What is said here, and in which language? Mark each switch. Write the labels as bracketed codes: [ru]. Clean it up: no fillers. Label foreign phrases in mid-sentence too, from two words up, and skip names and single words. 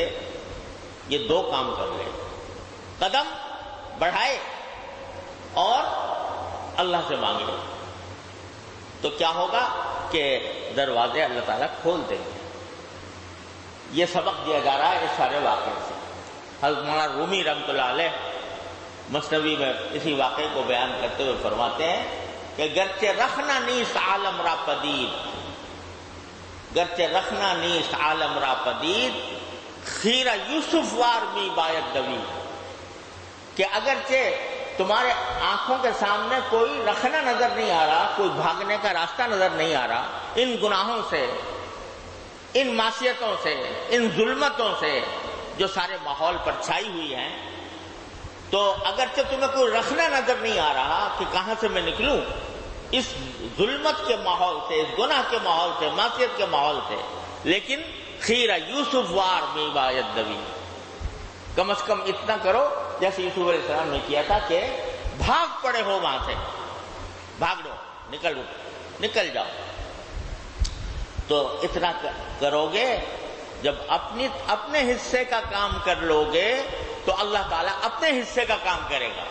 [ur] یہ دو کام کر لے، قدم بڑھائے اور اللہ سے مانگے، تو کیا ہوگا کہ دروازے اللہ تعالیٰ کھول دیں گے۔ یہ سبق دیا جا رہا ہے اس سارے واقعے سے۔ حضرت مولانا رومی رحمۃ اللہ علیہ مثنوی میں اسی واقعے کو بیان کرتے ہوئے فرماتے ہیں کہ [fa] گرچہ رکھنا نیست عالم را پدید، گرچہ رکھنا نیست عالم را پدید، خیرہ یوسف وار می باید دوید، [ur] کہ اگرچہ تمہارے آنکھوں کے سامنے کوئی رکھنا نظر نہیں آ رہا، کوئی بھاگنے کا راستہ نظر نہیں آ رہا، ان گناہوں سے، ان معصیتوں سے، ان ظلمتوں سے جو سارے ماحول پر چھائی ہوئی ہیں، تو اگرچہ تمہیں کوئی رکھنا نظر نہیں آ رہا کہ کہاں سے میں نکلوں اس ظلمت کے ماحول سے، اس گناہ کے ماحول سے، معصیت کے ماحول سے، لیکن [fa] خیرہ یوسف وار می باید دوید، [ur] کم از کم اتنا کرو جیسے یوسف علیہ السلام نے کیا تھا کہ بھاگ پڑے ہو وہاں سے، بھاگ دو، نکل جاؤ۔ تو اتنا کرو گے، جب اپنے حصے کا کام کر لو گے تو اللہ تعالیٰ اپنے حصے کا کام کرے گا۔